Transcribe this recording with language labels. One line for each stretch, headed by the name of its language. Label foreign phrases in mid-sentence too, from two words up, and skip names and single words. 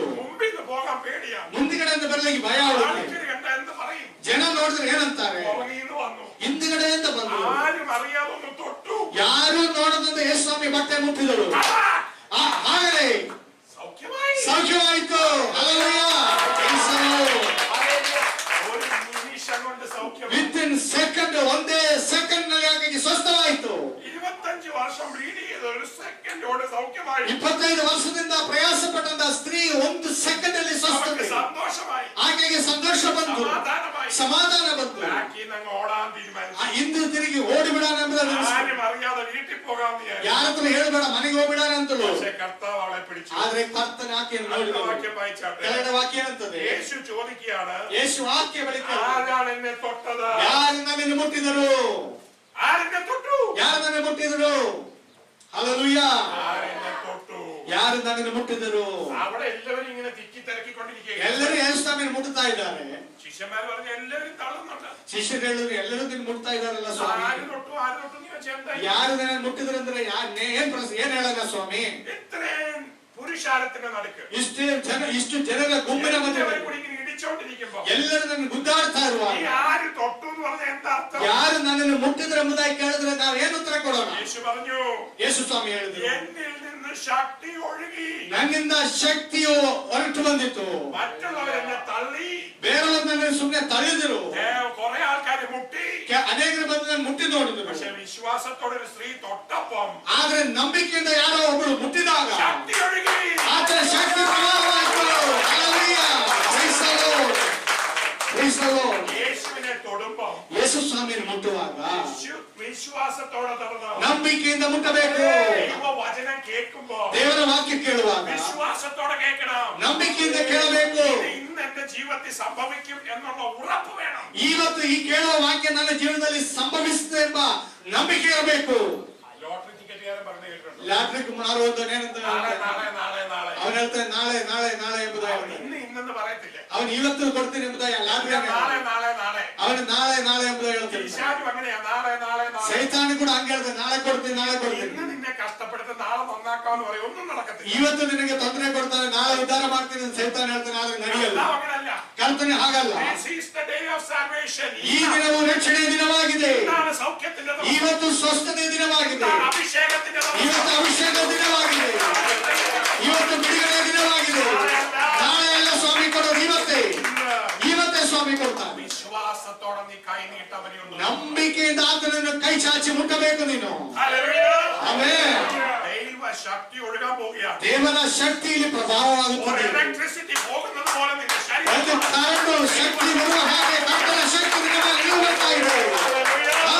Malayalam: മുമ്പിൽ നിന്ന് പോകാൻ പേടിയാണ്.
Kannada: ಮುಂದುಗಡೆಯಿಂದ ಬರಲಿಕ್ಕೆ ಭಯ ಅವಳಿಗೆ.
Malayalam: ആൾക്കാര് കണ്ട എന്ത് പറയും?
Kannada: ಜನ ನೋಡಿದ್ರೆ ಏನಂತಾರೆ?
Malayalam: പുറകിൽ നിന്ന് വന്നു,
Kannada: ಹಿಂದುಗಡೆಯಿಂದ ಬಂದರು.
Malayalam: ആരും അറിയാതെ ഒന്ന് തൊട്ടു.
Kannada: ಯಾರು ನೋಡದಂತೆ ಯೇಸು ಸ್ವಾಮಿ ಬಟ್ಟೆ ಮುಟ್ಟಿದಳು. ಆಗಲೇ
Malayalam: സൗഖ്യമായി.
Kannada: ಸೌಖ್ಯವಾಯಿತು. ಹಲ್ಲೆಲೂಯಾ.
English: Praise the Lord.
Malayalam: ഒരു നിമിഷം കൊണ്ട് സൗഖ്യം.
English: within second,
Kannada: ಒಂದೇ ಸೆಕೆಂಡ್ ನಲ್ಲಿ ಆಕೆಗೆ ಸ್ವಸ್ಥವಾಯಿತು.
Malayalam: 25 വർഷം ബ്ലീഡ് ചെയ്ത ഒരു സെക്കൻഡോട് സൗഖ്യമായി.
Kannada: 25 ವರ್ಷದಿಂದ ಪ್ರಯಾಸ ಪಟ್ಟಂತ ಸ್ತ್ರೀ ಒಂದು ಸೆಕೆಂಡ್ ಅಲ್ಲಿ
Malayalam: അവർക്ക്
Kannada: ಸ್ವಸ್ಥತೆ.
Malayalam: സന്തോഷമായി,
Kannada: ಆಕೆಗೆ ಸಂತೋಷ ಬಂತು,
Malayalam: സമാധാനമായി.
Kannada: ಸಮಾಧಾನ ಬಂತು.
Malayalam: ബാക്കിൽ നിന്ന് അങ്ങ് ഓടാൻ തീരുമാനിച്ചു.
Kannada: ಇಂದು ತಿರುಗಿ ಓಡಿಬಿಡೋಣ ಎಂಬುದನ್ನು
Malayalam: ആരും അറിയാതെ വീട്ടിൽ പോകാൻ വിചാരിച്ചു.
Kannada: ಯಾರ ಹತ್ರ ಹೇಳ್ಬೇಡ, ಮನೆಗೆ ಹೋಗ್ಬಿಡೋಣ ಅಂತಲೂ.
Malayalam: പക്ഷേ കർത്താവ് അവളെ പിടിച്ചു.
Kannada: ಆದ್ರೆ ಕರ್ತನ ಆಕೆಯನ್ನು
Malayalam: അടുത്ത
Kannada: ನೋಡಿದಳು.
Malayalam: വാക്യം വായിച്ചാട്ടെ.
Kannada: ಕೆಳಗಡೆ ವಾಕ್ಯ ಏನಂತದೆ?
Malayalam: യേശു ചോദിക്കുകയാണ്,
Kannada: ಯೇಸು ವಾಕ್ಯ ಬಳಿಕ
Malayalam: ആരാണ് എന്നെ തൊട്ടത്?
Kannada: ಯಾರು ನನ್ನನ್ನು ಮುಟ್ಟಿದರು?
Malayalam: ആരെന്നെ തൊട്ടു?
Kannada: ಯಾರು ನನ್ನ ಮುಟ್ಟಿದರು? ಹಲ್ಲೆಲೂಯಾ.
Malayalam: ആരെന്നെ തൊട്ടു?
Kannada: ಯಾರು ನನ್ನನ್ನು ಮುಟ್ಟಿದರು?
Malayalam: അവിടെ എല്ലാവരും ഇങ്ങനെ തിക്കി തിരക്കിക്കൊണ്ടിരിക്കുകയാണ്.
Kannada: ಎಲ್ಲರೂ ಯೇಸು ಸ್ವಾಮಿಯನ್ನು ಮುಟ್ಟುತ್ತಾ ಇದ್ದಾರೆ.
Malayalam: ശിഷ്യന്മാർ പറഞ്ഞു എല്ലാവരും തള്ളുന്നുണ്ട്.
Kannada: ಶಿಷ್ಯರು ಹೇಳಿದ್ರು ಎಲ್ಲರೂ ನಿನ್ನ ಮುಟ್ತಾ ಇದಾರಲ್ಲ ಸ್ವಾಮಿ.
Malayalam: ആര് തൊട്ടു ആര് തൊട്ടു എന്ന് ചോദിച്ചാൽ എന്തായി?
Kannada: ಯಾರು ನನ್ನ ಮುಟ್ಟಿದ್ರು ಅಂದ್ರೆ ಏನ್ ಹೇಳಲ್ಲ ಸ್ವಾಮಿ?
Malayalam: ഇത്രയും പുരുഷാരത്തിന്റെ നടുക്ക്
Kannada: ಇಷ್ಟು ಜನರ ಗುಂಪಿನ ಮಧ್ಯೆ
Malayalam: എല്ലാവരും കൂടി ഇങ്ങനെ ഇടിച്ചോണ്ടിരിക്കുമ്പോ
Kannada: ಎಲ್ಲರೂ ನನ್ನ ಗುದ್ದಾಡ್ತಾ ಇರುವಾಗ
Malayalam: ഈ ആര് തൊട്ടു എന്ന് പറഞ്ഞ എന്താ അർത്ഥം?
Kannada: ಯಾರು ನನ್ನನ್ನು ಮುಟ್ಟಿದ್ರೆ ಎಂಬುದಾಗಿ ಕೇಳಿದ್ರೆ ನಾವು ಏನು ಉತ್ತರ ಕೊಡೋಣ?
Malayalam: യേശു പറഞ്ഞു,
Kannada: ಯೇಸು ಸ್ವಾಮಿ ಹೇಳಿದ್ರು,
Malayalam: എന്നിൽ നിന്ന് ശക്തി ഒഴുകി
Kannada: ನನ್ನಿಂದ ಶಕ್ತಿಯು ಹೊರಟು ಬಂದಿತ್ತು.
Malayalam: മറ്റുള്ളവരെന്നെ തള്ളി,
Kannada: ಬೇರೆಯವ್ರನ್ನ ಸುಮ್ಮನೆ ತಳ್ಳಿದ್ರು.
Malayalam: കുറെ ആൾക്കാരെ മുട്ടി.
Kannada: ಅನೇಕರು ಬಂದು ನನ್ನ ಮುಟ್ಟಿ ನೋಡಿದ್ರು.
Malayalam: പക്ഷെ വിശ്വാസത്തോടെ ഒരു സ്ത്രീ തൊട്ടപ്പം
Kannada: ಆದ್ರೆ ನಂಬಿಕೆಯಿಂದ ಯಾರೋ ಒಬ್ಬರು ಮುಟ್ಟಿದಾಗ
Malayalam: ശക്തി ഒഴുകി.
Kannada: ಆತನ ಶಕ್ತಿ ಪ್ರಭಾವವಾಯಿತು. ಹಲ್ಲೆಲೂಯಾ.
English: Praise the Lord. Praise the Lord.
Malayalam: യേശുവിനെ തൊടുമ്പോ
Kannada: ಯೇಸು ಸ್ವಾಮಿಯನ್ನು ಮುಟ್ಟುವಾಗ
Malayalam: വിശ്വാസത്തോടെ തൊടണം.
Kannada: ನಂಬಿಕೆಯಿಂದ ಮುಟ್ಟಬೇಕು.
Malayalam: ദൈവ വചനം കേൾക്കുമ്പോ
Kannada: ದೇವರ ವಾಕ್ಯ ಕೇಳುವಾಗ
Malayalam: വിശ്വാസത്തോടെ കേൾക്കണം.
Kannada: ನಂಬಿಕೆಯಿಂದ ಕೇಳಬೇಕು.
Malayalam: ഇത് ഇന്ന് എന്റെ ജീവിതത്തിൽ സംഭവിക്കും എന്നുള്ള ഉറപ്പ് വേണം.
Kannada: ಇವತ್ತು ಈ ಕೇಳುವ ವಾಕ್ಯ ನನ್ನ ಜೀವನದಲ್ಲಿ ಸಂಭವಿಸುತ್ತೆ ಎಂಬ ನಂಬಿಕೆ ಇರಬೇಕು.
Malayalam: ലോട്ടറി ടിക്കറ്റുകാരൻ പറഞ്ഞു കേട്ടിട്ടുണ്ട്,
Kannada: ಲಾಟ್ರಿಕ್ ಮಾರುವಂತ
Malayalam: നാളെ നാളെ നാളെ നാളെ.
Kannada: ಅವನು ಹೇಳ್ತಾನೆ ನಾಳೆ ನಾಳೆ ನಾಳೆ ಎಂಬುದಾಗಿ.
Malayalam: അവൻ ഇന്നെന്ന് പറയത്തില്ല,
Kannada: ಅವನು ಇವತ್ತು ಕೊಡ್ತೀನಿ ಎಂಬುದಾಗಿ ಲಾಟ್ರಿ
Malayalam: നാളെ നാളെ നാളെ.
Kannada: ಅವನು ನಾಳೆ ನಾಳೆ ಎಂಬುದಾಗಿ ಹೇಳ್ತಾನೆ.
Malayalam: പിശാചും അങ്ങനെയാ, നാളെ നാളെ നാളെ.
Kannada: ಸೈತಾನಿ ಕೂಡ ಹಂಗೆ ಹೇಳ್ತಾನೆ, ನಾಳೆ ಕೊಡ್ತೀನಿ ನಾಳೆ ಕೊಡ್ತೀನಿ.
Malayalam: ഇന്ന് നിന്നെ കഷ്ടപ്പെടുത്ത നാളെ നന്നാക്കാന്ന് പറയും, ഒന്നും നടക്കത്തില്ല.
Kannada: ಇವತ್ತು ನಿನಗೆ ತೊಂದರೆ ಕೊಡ್ತಾನೆ, ನಾಳೆ ಉದ್ಧಾರ ಮಾಡ್ತೀನಿ ಅಂತ ಸೈತಾನ ಹೇಳ್ತಾನೆ, ಆದ್ರೆ ನಡೆಯಲ್ಲ.
Malayalam: കർത്താവ് അങ്ങനല്ല.
Kannada: ಕರ್ತನೆ ಹಾಗಲ್ಲ.
English: This is the day of salvation.
Kannada: ಈ ದಿನವು ರಕ್ಷಣೆಯ ದಿನವಾಗಿದೆ.
Malayalam: ഇന്നാണ് സൗഖ്യത്തിന്റെ ദിവസം.
Kannada: ಇವತ್ತು ಸ್ವಸ್ಥತೆಯ ದಿನವಾಗಿದೆ.
Malayalam: ഇന്നാണ് അഭിഷേകത്തിന്റെ ദിവസം.
Kannada: ಇವತ್ತು ಅಭಿಷೇಕದ ದಿನವಾಗಿದೆ. ಇವತ್ತು ಬಿಡುಗಡೆಯ ದಿನವಾಗಿದೆ. ನಾಳೆ ಎಲ್ಲ ಸ್ವಾಮಿ ಕೊಡೋದು ಇವತ್ತೇ. ಇವತ್ತೇ ಸ್ವಾಮಿ ಕೊಡ್ತಾನೆ.
Malayalam: വിശ്വാസത്തോടെ നീ കൈ നീട്ടവനെ ഒന്ന്
Kannada: ನಂಬಿಕೆಯಿಂದ ಆತನನ್ನು ಕೈ ಚಾಚಿ ಮುಟ್ಟಬೇಕು ನೀನು.
Malayalam: ഹല്ലേലൂയ.
Kannada: ಆಮೆನ್.
Malayalam: ദൈവ ശക്തി ഒഴുകാൻ പോവുകയാണ്.
Kannada: ದೇವರ ಶಕ್ತಿಯಲ್ಲಿ
Malayalam: ഒരു
Kannada: ಪ್ರಭಾವವಾಗುತ್ತದೆ.
Malayalam: ഇലക്ട്രിസിറ്റി പോകുന്നത് പോലെ നിന്റെ
Kannada: ಒಂದು
Malayalam: ശരീരം
Kannada: ಕರೆಂಟು ಶಕ್ತಿ ಬರುವ ಹಾಗೆ ಕರ್ತನ ಶಕ್ತಿ ನಿಮ್ಮ ಮೇಲೆ ಇಳಿಯುತ್ತಾ ಇದೆ.